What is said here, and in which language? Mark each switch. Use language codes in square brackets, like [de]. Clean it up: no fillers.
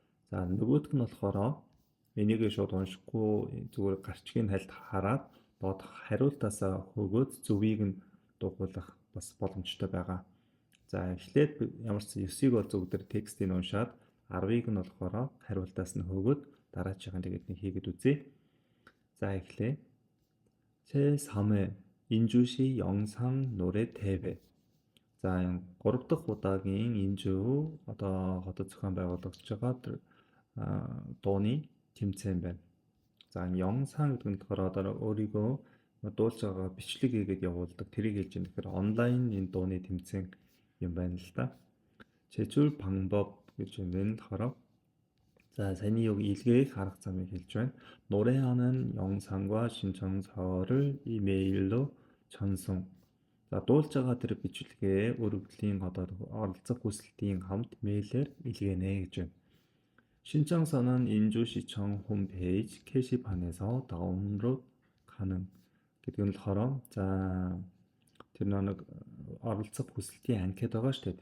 [mn] За, нөгөөх нь болохоор энийг шууд уншихгүй зүгээр гарчгийн хальт хараад доод хариултаасаа хөгөөд зөвийг нь дугуйлах бас боломжтой байгаа. За, эхлээд ямар ч 9-ийг бол зөв текстийг уншаад 10-ыг нь болохоор хариултаас нь хөгөөд дараачихын тэгээд нэг хийгээд үзье. За, эхлэе. [ko] 제3회 인주시 영상 노래 대회. [mn] За, 3 дахь удаагийн Инжу хотод зохион байгуулагдж байгаа дууны тэмцээн байна. За, 영상 гэдэг нь болохоор өөрийгөө дуулж байгаа бичлэг хийгээд явуулдаг. Тэрийг хэлж байгаа. Тэгэхээр онлайн энэ дууны тэмцээн юм байна л да. [ko] 제출 방법 [mn] гэж юм байна болохоор 자, саяны [ko] 여기 일개의 가락 [mn] замыг хэлж байна. [ko] 노래하는 영상과 신청서를 이메일로 전송. [mn] За, дуулж байгаа тэр бичлэгээ өргөдлийн оролцох хүсэлтийн хамт 메일ээр илгээнэ гэж байна. [ko] 신청서는 인주시청 홈페이지 게시판에서 다운로드 가능. [mn] гэдэг нь болохоор за тэр нэг оролцох хүсэлтийн анкет байгаа шүү дээ.